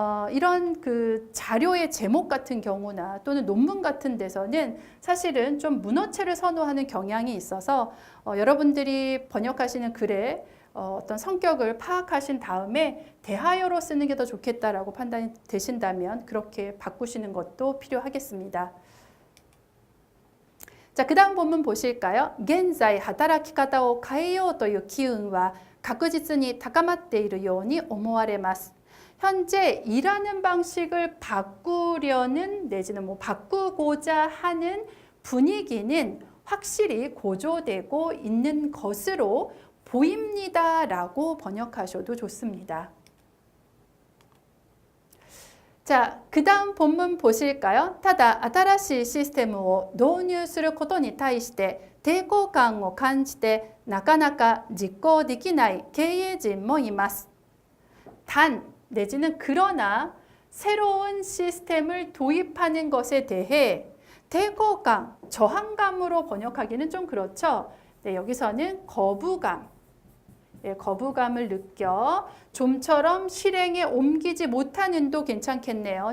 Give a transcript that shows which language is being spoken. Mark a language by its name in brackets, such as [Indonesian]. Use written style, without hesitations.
[Korean] 이런 그 자료의 제목 같은 경우나 또는 논문 같은 데서는 사실은 좀 문어체를 선호하는 경향이 있어서 여러분들이 번역하시는 글에 어떤 성격을 파악하신 다음에 대하여로 쓰는 게 더 좋겠다라고 판단이 되신다면 그렇게 바꾸시는 것도 필요하겠습니다. 자, 그 다음 본문 보실까요? [Japanese] 現在働き方を変えようという機運は確実に高まっているように思われます. [Korean] 현재 일하는 방식을 바꾸려는 내지는 뭐 바꾸고자 하는 분위기는 확실히 고조되고 있는 것으로 보입니다라고 번역하셔도 좋습니다. 자, 그 다음 본문 보실까요? [Japanese] ただ新しいシステムを導入することに対して抵抗感を感じてなかなか実行できない経営陣もいます. [Korean] 단 내지는 그러나 새로운 시스템을 도입하는 것에 대해抵抗感, 저항감으로 번역하기는 좀 그렇죠. 네, 여기서는 거부감. 거부감을 느껴 좀처럼 실행에 옮기지 못하는도 괜찮겠네요.